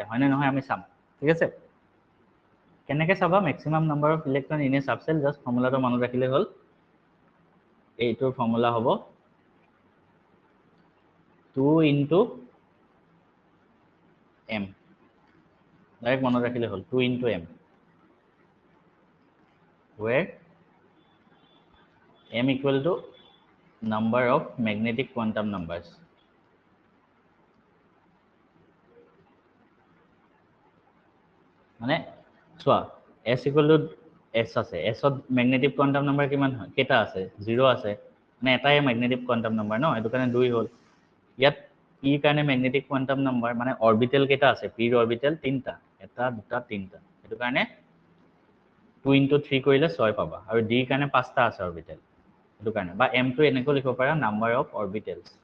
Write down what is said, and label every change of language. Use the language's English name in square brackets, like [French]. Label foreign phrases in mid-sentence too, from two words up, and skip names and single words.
[Assamese] হয়নে নহয় আমি চাম ঠিক আছে কেনেকৈ চাবা [English] maximum number of electron in a subshell just formula [Assamese] মনত ৰাখিলে হ'ল এইটোৰ ফৰ্মুলা হ'ব [English] 2 into m [Assamese] ডাইৰেক্ট মনত ৰাখিলে হ'ল [English] 2 into m [Assamese] where [English] m equal to number of magnetic quantum numbers [Assamese] মানে চোৱা [English] s equal to s আছে s ত magnetic quantum [Assamese] নাম্বার কিমান হয় কেটা আছে 0 আছে মানে এটাই [English] magnetic quantum number [Assamese] ন এটো কাৰণে 2 হ'ল ইয়াত p কাৰণে [English] magnetic quantum number [Assamese] মানে অরবিটাল কেটা আছে p ৰ অরবিটাল 3টা এটা দুটা 3টা এটো কাৰণে [English] 2 into 3 [Assamese] কৰিলে 6 পাবা আৰু d কাৰণে 5টা আছে অরবিটাল এটো কাৰণে বা m টো এনেকৈ লিখিব পাৰা [English] number of orbitals